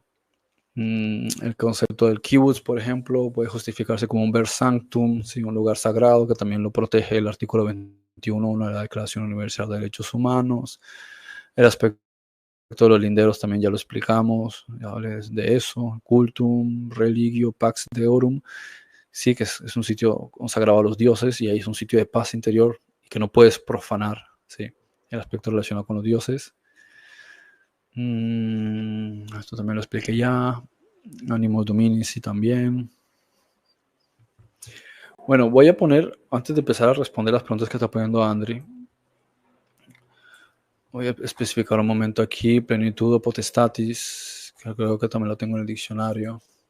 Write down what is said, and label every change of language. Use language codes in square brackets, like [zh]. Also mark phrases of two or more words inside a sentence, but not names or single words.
[es] El concepto del kibbutz, por ejemplo, puede justificarse como un [la] ver sanctum, [es] ¿sí? Un lugar sagrado que también lo protege el artículo 21 de la Declaración Universal de Derechos Humanos. El aspecto de los linderos también ya lo explicamos, ya hablé de eso. [la] Cultum, religio, pax deorum, [es] sí que es un sitio consagrado a los dioses y ahí es un sitio de paz interior que no puedes profanar, ¿sí? El aspecto relacionado con los dioses. Esto también lo expliqué ya. [la] Animus Domini, [es] sí, también. Bueno, voy a poner, antes de empezar a responder las preguntas que está poniendo Andri, voy a especificar un momento aquí, [la] plenitud o potestatis, [es] que creo que también lo tengo en el diccionario.